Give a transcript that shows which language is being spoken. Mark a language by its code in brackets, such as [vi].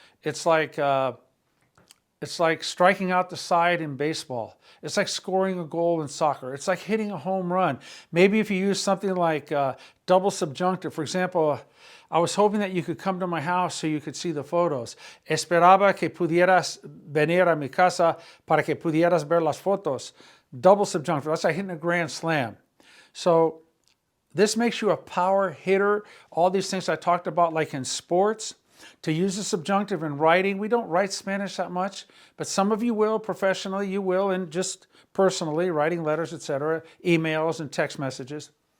[en] It's like striking out the side in baseball. It's like scoring a goal in soccer. It's like hitting a home run. Maybe if you use something like double subjunctive. For example, I was hoping that you could come to my house so you could see the photos. [es] Esperaba que pudieras venir a mi casa para que pudieras ver las fotos. [en] Double subjunctive. That's like hitting a grand slam. So this makes you a power hitter. All these things I talked about, like in sports. To use the subjunctive in writing, we don't write Spanish that much, but some of you will, professionally, you will, and just personally, writing letters, etc., emails and text messages.